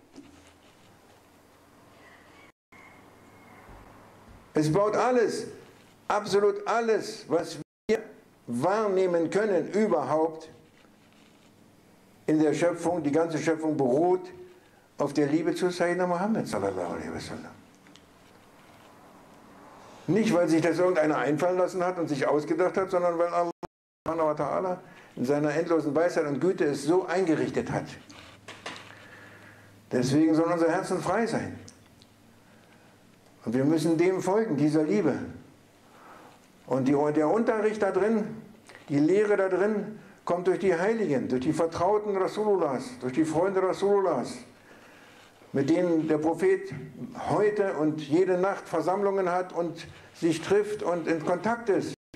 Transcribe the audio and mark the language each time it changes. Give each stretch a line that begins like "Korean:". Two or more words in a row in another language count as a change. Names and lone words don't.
German: Es baut alles, absolut alles, was wir wahrnehmen können, überhaupt in der Schöpfung, die ganze Schöpfung beruht auf der Liebe zu
Arabic: سيدنا محمد صلى الله عليه وسلم.
German: Nicht, weil sich das irgendeiner einfallen lassen hat und sich ausgedacht hat, sondern weil Allah
Arabic: سبحانه وتعالى
German: in seiner endlosen Weisheit und Güte es so eingerichtet hat. Deswegen sollen unsere Herzen frei sein. Und wir müssen dem folgen, dieser Liebe. Und der Unterricht da drin, die Lehre da drin, kommt durch die Heiligen, durch die Vertrauten Rasulullahs, durch die Freunde Rasulullahs, mit denen der Prophet heute und jede Nacht Versammlungen hat und sich trifft und in Kontakt ist.